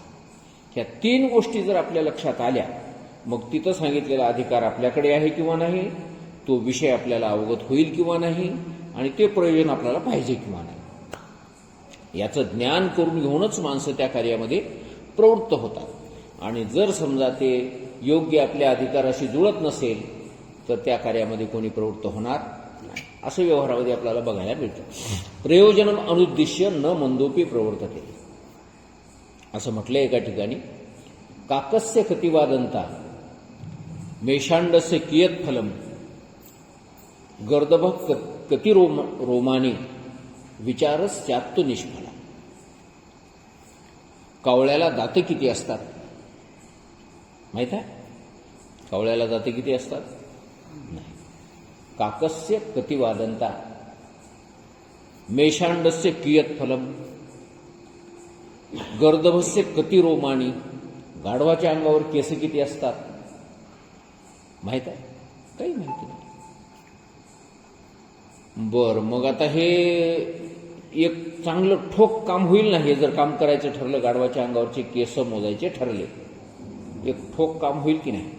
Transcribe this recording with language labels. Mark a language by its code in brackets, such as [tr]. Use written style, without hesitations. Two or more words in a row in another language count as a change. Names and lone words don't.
[mr] ह्या 3 गोष्टी जर आपल्या लक्षात आल्या, मग तिथं सांगितलेला अधिकार आपल्याकडे आहे किंवा नाही, तो विषय आपल्याला अवगत होईल किंवा नाही, आणि ते प्रयोजन आपल्याला पाहिजे किंवा नाही, याचं ज्ञान करून घेऊनच माणसं त्या कार्यामध्ये प्रवृत्त होतात. आणि जर समजा ते योग्य आपल्या अधिकाराशी जुळत नसेल तर त्या कार्यामध्ये कोणी प्रवृत्त होणार नाही. असं व्यवहारामध्ये आपल्याला बघायला मिळतं. [sa] प्रयोजनम अनुद्दिश्य न मंदोपी प्रवर्तते [mr] असं म्हटलंय एका ठिकाणी. [sa] काकस्य कतिवादंता मेषांडस्य कियत् फलम, गर्दभ कति रोमानी, विचारस्यात्तु निष्फला. [mr] कावळ्याला दाते किती असतात माहित आहे? कावळ्याला दाते किती असतात? नाही. [sa] काकस्य कति वादंता, मेषांडस्य कियत् फलम, गर्दभस्य कति रोमाणी, [mr] गाढवाच्या अंगावर केस किती असतात माहित आहे? काही माहिती नाही. बर, मग आता हे एक चांगलं ठोक काम होईल ना. हे जर काम करायचं ठरलं, गाढवाच्या अंगावरचे केस मोजायचे ठरले, एक ठोक काम होईल की नाही?